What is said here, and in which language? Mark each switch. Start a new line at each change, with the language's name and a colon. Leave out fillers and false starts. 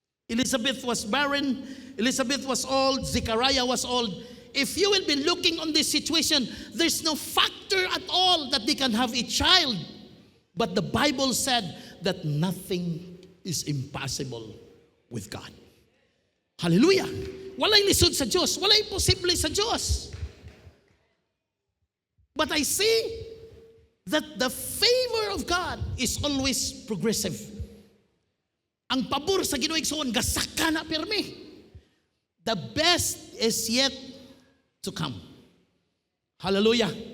English: Elizabeth was barren, Elizabeth was old, Zechariah was old. If you will be looking on this situation, there's no factor at all that they can have a child. But the Bible said that nothing is impossible with God. Hallelujah!
Cebuano: Walay lisod sa Diyos, walay posible sa Diyos.
English: But I see that the favor of God is always progressive.
Cebuano: Ang pabor sa Ginoo igsoon gasaka na pirmi.
English: The best is yet to come. Hallelujah.